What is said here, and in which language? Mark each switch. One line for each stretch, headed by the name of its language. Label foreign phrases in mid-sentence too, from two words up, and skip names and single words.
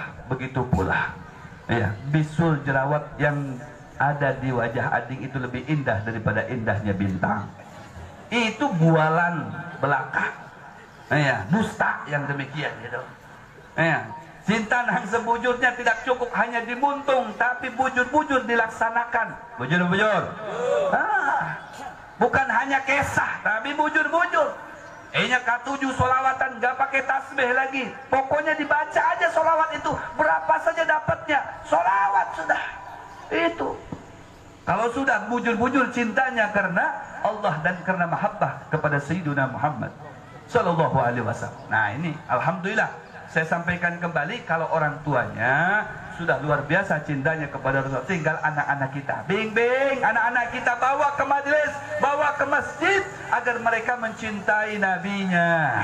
Indonesian: Begitu pula bisul jerawat yang ada di wajah Ading itu lebih indah daripada indahnya bintang. Itu bualan belaka. Dusta yang demikian gitu. Cinta yang sebujurnya tidak cukup hanya dimuntung, tapi bujur-bujur dilaksanakan. Bujur-bujur. Bukan hanya kisah, tapi bujur-bujur. K7 solawatan gak pakai tasbih lagi. Pokoknya dibaca aja solawat itu. Berapa saja dapatnya. Solawat sudah. Itu. Kalau sudah bujur-bujur cintanya karena Allah dan karena mahabbah kepada Sayyiduna Muhammad
Arabic: صلى الله عليه وسلم.
Indonesian: Nah ini alhamdulillah saya sampaikan kembali, kalau orang tuanya sudah luar biasa cintanya kepada Rasul, tinggal anak-anak kita. Bing-bing, anak-anak kita bawa ke majelis, bawa ke masjid agar mereka mencintai nabinya.